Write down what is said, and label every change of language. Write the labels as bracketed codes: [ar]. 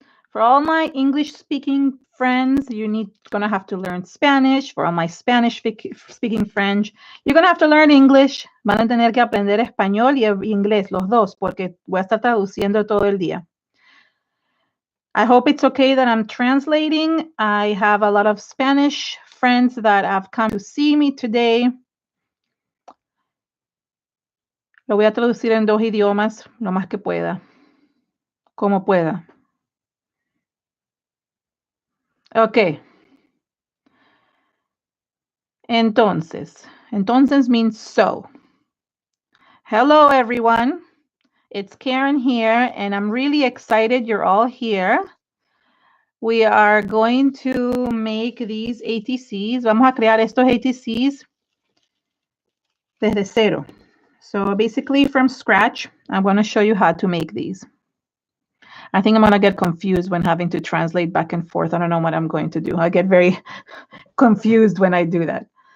[en] For all my English-speaking friends, gonna have to learn Spanish. For all my Spanish-speaking friends, you're gonna have to learn English. [es] Van a tener que aprender español y inglés, los dos, porque voy a estar traduciendo todo el día. [en] I hope it's okay that I'm translating. I have a lot of Spanish friends that have come to see me today. [es] Lo voy a traducir en 2 idiomas, lo más que pueda, como pueda. [en] Ok. Entonces means so. Hello, everyone. It's Karen here, and I'm really excited you're all here. We are going to make these ATCs. [es] Vamos a crear estos ATCs desde cero. [en] So basically from scratch, I'm going to show you how to make these. I think I'm going to get confused when having to translate back and forth. I don't know what I'm going to do. I get very confused when I do that.